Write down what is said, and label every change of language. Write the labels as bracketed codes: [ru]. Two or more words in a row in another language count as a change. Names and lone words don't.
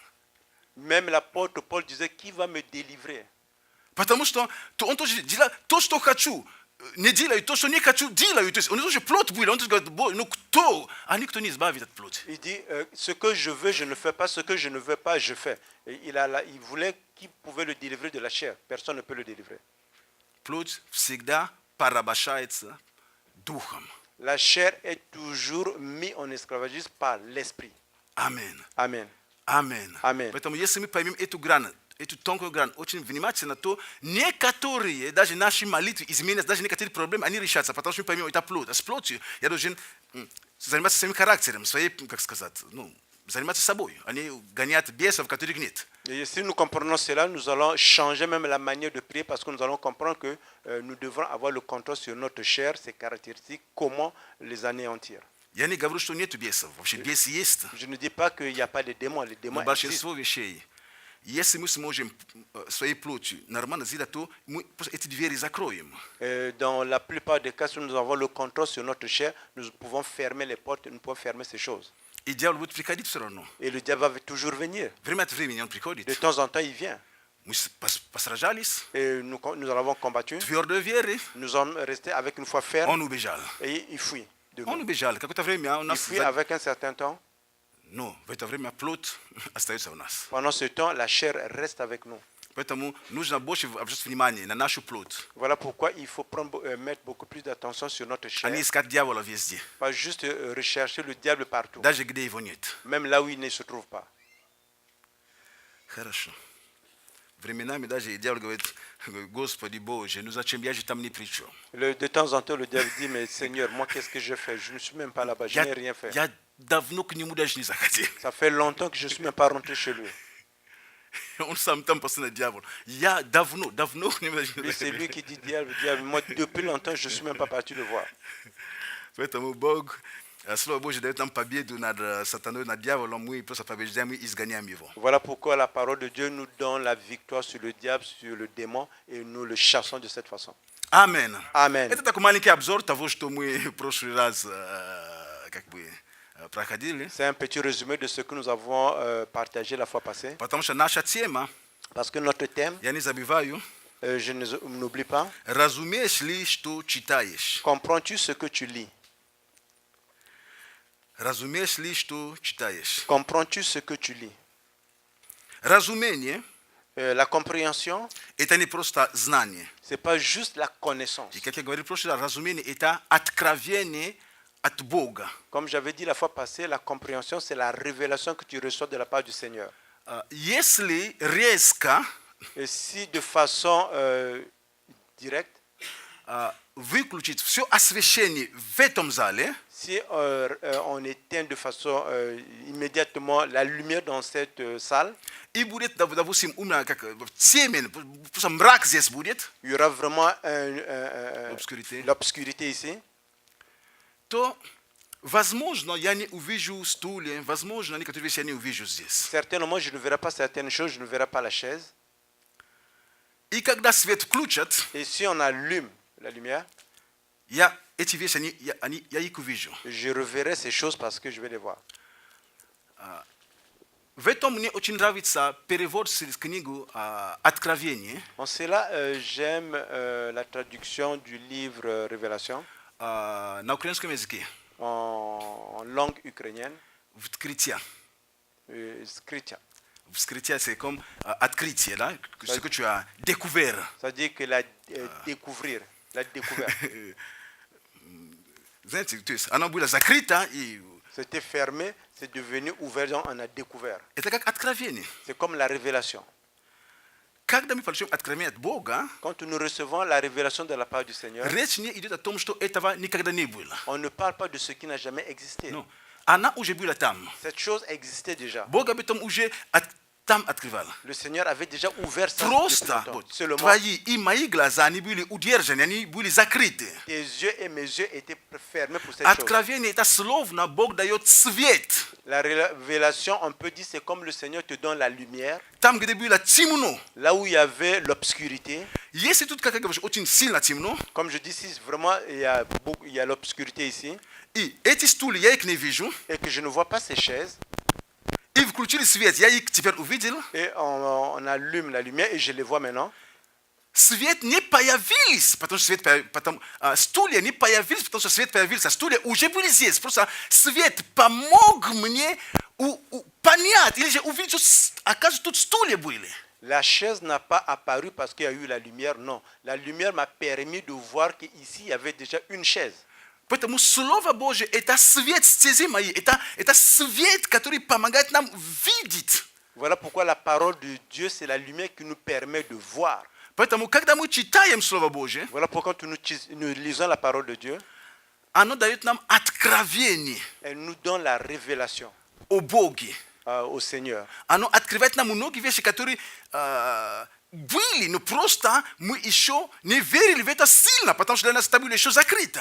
[fr] Même l'apôtre Paul disait, qui va me délivrer? [ru] Потому что он тоже делает то, что хочу. Не делаю то, что не хочу, делаю. То есть он тоже плоть был. Он тоже говорит, ну кто? А никто не избавит от плоти. [fr] Il dit, ce que je veux, je ne fais pas. Ce que je ne veux pas, je fais. Et il voulait qui pouvait le délivrer de la chair. Personne ne peut le délivrer. [ru] Плоть всегда порабощается духом. [fr] La chair est toujours mise en esclavagisme par l'esprit. [ru] Аминь. [fr] Amen. [ru] Аминь. Аминь. Поэтому если мы поймем эту грань, эту тонкую грань очень внимательно, то некоторые, даже наши молитвы изменятся, даже некоторые проблемы, они решатся, потому что мы поймем, это плоть. А с плотью я должен заниматься своим характером, своей, как сказать, ну, заниматься собой. Они гоняют бесов, которых нет. [fr] Et si nous comprenons cela, nous allons changer même la manière de prier parce que nous allons comprendre que nous devrons avoir le contrôle sur notre chair, ses caractéristiques, comment les anéantir. [ru] Я не говорю, что нет бесов. Вообще бесы есть. [fr] Je ne dis pas qu'il n'y a pas de démons, les démons [ru] Но [fr] existent. [ru] большинство вещей, если мы сможем своей плотью нормально сделать, то мы просто эти двери закроем. [fr] Dans la plupart des cas, si nous avons le contrôle sur notre chair, nous pouvons fermer les portes, nous pouvons fermer ces choses. [ru] И дьявол будет приходить все равно. [fr] Et le diable va toujours venir. [ru] Время от времени он приходит. [fr] De temps en temps, il vient. [ru] Мы посражались, [fr] Et nous en avons combattu. [ru] твердой веры, [fr] Nous sommes restés avec une foi ferme [ru] он убежал. [fr] et il fuit. de [ru] Он [fr] nous. [ru] убежал. Какое-то время у [fr] Il [ru] нас... [fr] fuit avec un certain temps. [ru] Но в это время плоть остается у нас. [fr] Pendant ce temps, la chair reste avec nous. [ru] Поэтому нужно больше обращать внимание на нашу плоть, [fr] Voilà pourquoi il faut mettre beaucoup plus d'attention sur notre [ru] а не [fr] chair. [ru] искать дьявола везде, [fr] Pas juste rechercher le diable partout, [ru] даже где его нет. [fr] même là où il ne se trouve pas. [ru] Хорошо. Временами даже дьявол говорит, Господи Боже, ну зачем, я же там ни при чем. [fr] De temps en temps, le diable dit, mais Seigneur, moi, qu'est-ce que je fais? Je ne suis même pas là-bas, je n'ai rien fait. [ru] Я давно к нему даже не заходил. [fr] Ça fait longtemps que je ne suis même pas rentré chez lui. [ru] Он сам там постоянно дьявол. Я давно к нему даже не [fr] Lui, c'est lui [ru] заходил. [fr] qui dit, diable, diable. Moi, depuis longtemps, je ne suis même pas parti le voir. [ru] Поэтому Бог, Слово Божье дает нам победу над сатаной, над дьяволом, мы просто побеждаем и изгоняем его. [fr] Voilà pourquoi la parole de Dieu nous donne la victoire sur le diable, sur le démon, et nous le chassons de cette façon. [ru] Аминь. [fr] Amen. [ru] Это такой маленький обзор того, что мы в прошлый раз как бы проходили. [fr] C'est un petit résumé de ce que nous avons partagé la fois passée. [ru] Потому что наша тема, [fr] Parce que notre thème, [ru] я не забываю, [fr] je n'oublie pas, [ru] разумеешь ли, что читаешь? [fr] comprends-tu ce que tu lis? [ru] Разумеешь ли, что читаешь? [fr] Comprends-tu ce que tu lis? [ru] Разумение [fr] La compréhension, – [ru] это не просто знание. [fr] ce n'est pas juste la connaissance. [ru] И как я говорил в прошлый раз, разумение – это откровение от Бога. [fr] Comme j'avais dit la fois passée, la compréhension, c'est la révélation que tu reçois de la part du Seigneur. [ru] Если резко [fr] Et si de façon directe, [ru] выключить все освещение в этом зале, [fr] si on éteint de façon immédiatement la lumière dans cette salle, [ru] и будет, допустим, умно, как темень, просто мрак здесь будет, [fr] il y aura vraiment obscurité, l'obscurité ici, [ru] то Возможно, я не увижу стулья, возможно, некоторые вещи я не увижу здесь. [fr] Certainement, je ne verrai pas certaines choses, je ne verrai pas la chaise. [ru] И когда свет включат, [fr] Et si on allume la lumière, [ru] я эти вещи, я их увижу. [fr] je reverrai ces choses parce que je vais les voir. [ru] В этом мне очень нравится перевод с книгу «Откровение» [fr] En cela, j'aime la traduction du livre Révélation [ru] на украинском языке. [fr] en langue ukrainienne, [ru] Вскрытие. [uk] Skritya. [ru] Вскрытие, [fr] c'est comme [ru] открытие, да? [fr] Ce que tu as découvert. C'est-à-dire que la découvrir, la découverte. [ru] Знаете, то есть оно было закрыто, и [fr] C'était fermé, c'est devenu ouvert, donc on a découvert. [ru] это как откровение. [fr] C'est comme la révélation. [ru] Когда мы получаем откровение от Бога, [fr] Quand nous recevons la révélation de la part du Seigneur, [ru] речь не идет о том, что этого никогда не было. [fr] on ne parle pas de ce qui n'a jamais existé. [ru] Ну, она уже была там. [fr] Cette chose existait déjà. [ru] Бог об этом уже там открывал. [fr] Le Seigneur avait déjà ouvert ça. [ru] Просто [fr] Seulement, [ru] твои и мои глаза, они были удержаны, они были закрыты. [fr] tes yeux et mes yeux étaient fermés pour cette chose. [ru] Откровение это словно Бог дает свет. [fr] La révélation, on peut dire, c'est comme le Seigneur te donne la lumière. [ru] Там, где было темно. [fr] Là où il y avait l'obscurité, [ru] Если тут, как я говорю, очень сильно темно, [fr] comme je dis ici, vraiment, il y a l'obscurité ici, [ru] и эти стулья я их не вижу, [fr] et que je ne vois pas ces chaises, [ru] и включили свет, я их теперь увидел, [fr] et on allume la lumière, et je les vois maintenant. [ru] свет не появились, потому что стулья не появились, потому что свет появился, стулья уже были здесь, просто свет помог мне понять, или же увидеть, что, оказывается, тут стулья были. [fr] La chaise n'a pas apparu parce qu'il y a eu la lumière, non. La lumière m'a permis de voir qu'ici, il y avait déjà une chaise. [ru] Поэтому Слово Божие – это свет стези мои, это свет, который помогает нам видеть. [fr] Voilà pourquoi la parole de Dieu, c'est la lumière qui nous permet de voir. [ru] Поэтому, когда мы читаем Слово Божие, [fr] Voilà pourquoi quand nous lisons la parole de Dieu, [ru] оно дает нам откровение [fr] elle nous donne la révélation [ru] о Боге. [fr] au Seigneur. [ru] Оно открывает нам многие вещи, которые были, но просто мы еще не верили в это сильно, потому что для нас это было еще закрыто.